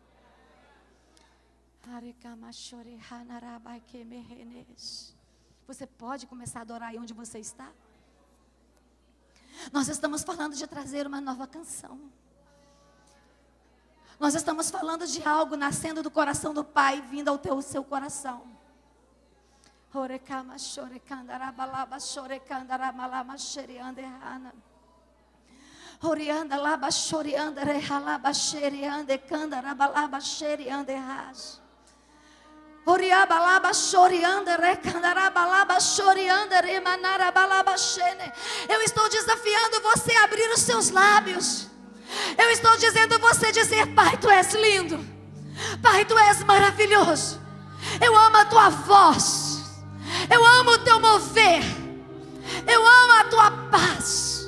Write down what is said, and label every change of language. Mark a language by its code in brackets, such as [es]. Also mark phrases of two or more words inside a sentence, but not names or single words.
[pt] Você pode começar a adorar aí onde você está? Nós estamos falando de trazer uma nova canção. Nós estamos falando de algo nascendo do coração do Pai, vindo ao seu coração. Orianda laba chorianda rehalaba xeriande candarabalaba xeriande ras. Oriaba laba chorianda recandarabalaba chorianda remanarabalaba xene. Eu estou desafiando você a abrir os seus lábios. Eu estou dizendo você dizer: Pai, Tu és lindo. Pai, Tu és maravilhoso. Eu amo a Tua voz. Eu amo o Teu mover. Eu amo a Tua paz.